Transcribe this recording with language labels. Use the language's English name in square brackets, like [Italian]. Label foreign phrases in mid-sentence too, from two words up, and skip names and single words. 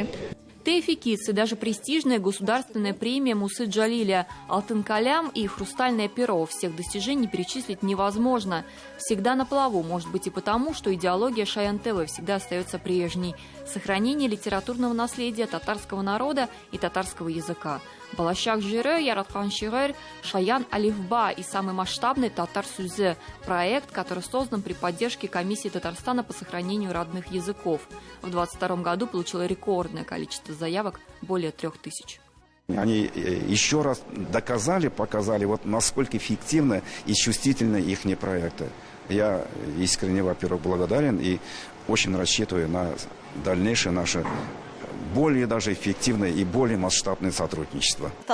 [Russian] ТЭФИ Kids и даже престижная государственная премия Мусы Джалиля, Алтын Калям и Хрустальное перо. Всех достижений перечислить невозможно. Всегда на плаву, может быть и потому, что идеология Шаян ТВ всегда остается прежней. Сохранение литературного наследия татарского народа и татарского языка. Балашак Жире, Яратхан Ширер, Шаян Алифба и самый масштабный Татар Сүзе – проект, который создан при поддержке Комиссии Татарстана по сохранению родных языков. В 2022 году получило рекордное количество заявок – более 3000. Они еще раз доказали, показали, вот насколько эффективны и чувствительны их проекты. Я искренне, во-первых, благодарен и очень рассчитываю на дальнейшее наше более даже эффективное и более масштабное сотрудничество.